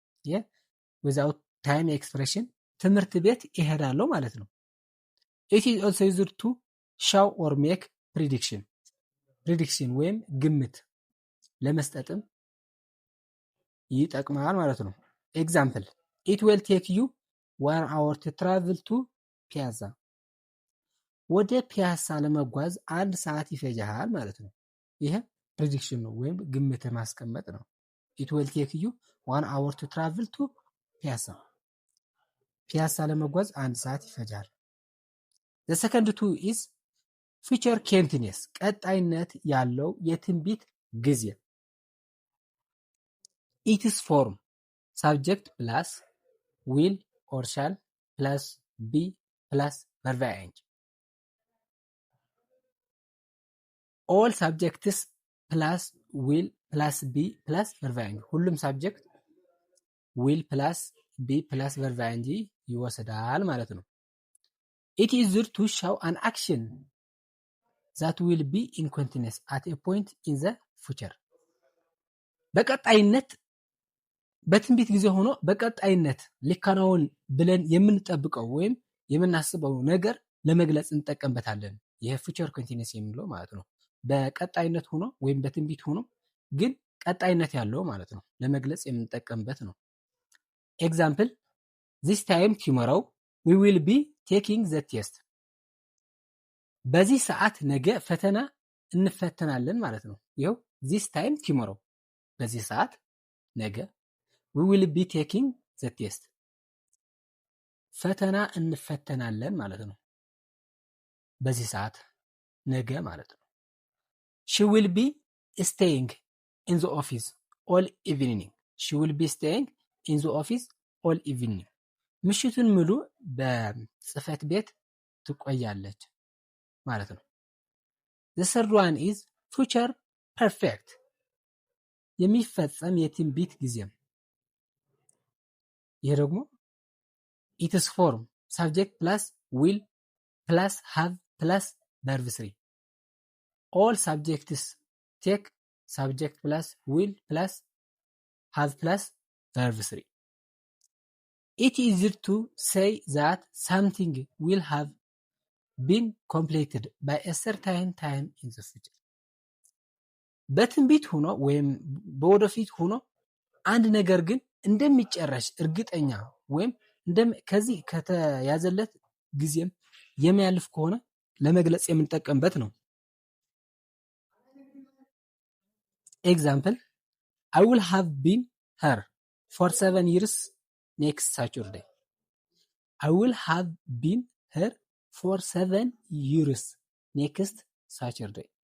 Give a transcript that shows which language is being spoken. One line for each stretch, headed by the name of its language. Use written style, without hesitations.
English: yeah without time expression
Amharic: ትምህርት ቤት ይሄዳለሁ ማለት ነው።
English: It is also used to show or make prediction. prediction
Amharic: ወይም ግምት ለመስጠትም ይጠቅማል ማለት ነው።
English: ኤግዛምፕል it will take you 1 hour to travel to piazza.
Amharic: ወደ ፒያሳ ለመጓዝ 1 ሰዓት ይፈጃል ማለት ነው። ይሄ prediction ነው ወይም ግምት ማስቀመጥ ነው።
English: It will take you 1 hour to travel to piazza.
Amharic: ፒያሳ ለመጓዝ 1 ሰዓት ይፈጃል።
English: The second two is future continuous.
Amharic: ቀጣይነት ያለው የትንቢት ጊዜ
English: It is form subject plus will or shall plus be plus verb ing. All subjects plus will plus be plus verb ing. ሁሉም subject will plus be plus verb ing
Amharic: ይወስዳል ማለት ነው።
English: It is used to show an action that will be in continuous at a point in the future.
Amharic: በቀጣይነት በትንቢት ጊዜ ሆኖ በቀጣይነት ሊከናወን ብለን የምንጠብቀው ወይም የምናስበው ነገር ለመግለጽ እንጠቀምበታለን። ይሄ future continuous የሚለው ማለት ነው። በቀጣይነት ሆኖ ወይም በትንቢት ሆኖ ግን ቀጣይነት ያለው ማለት ነው ለመግለጽ የምንጠቀምበት ነው። ኤግዛምፕል
English: this time tomorrow we will be taking the test.
Amharic: በዚህ ሰዓት ነገ ፈተና እንፈተናለን ማለት ነው። ይኸው
English: this time tomorrow
Amharic: በዚህ ሰዓት ነገ
English: we will be taking the test.
Amharic: ፈተና እንፈተናለን ማለት ነው። በዚህ ሰዓት ነገ ማለት ነው።
English: she will be staying in the office all evening. she will be staying in the office all evening.
Amharic: ምሽቱን ሙሉ በጽህፈት ቤት ትቆያለች ማለት ነው።
English: the third one is future perfect.
Amharic: የሚፈጸም የትንቢት ጊዜም ይሄ ደግሞ
English: it is form subject plus will plus have plus verb 3. all subjects take subject plus will plus have plus verb 3. It is easier to say that something will have been completed by a certain time in the future.
Amharic: በትንቢት ሆኖ ወይም በወደፊት ሆኖ አንድ ነገር ግን እንደሚጨረስ እርግጠኛ ወይም ከዚህ ከተያዘለት ጊዜም የሚያልፍ ከሆነ ለመግለጽ የምንጠቀምበት ነው። ኤግዛምፕል
English: I will have been her for 7 years next Saturday. I will have been her for 7 years next Saturday.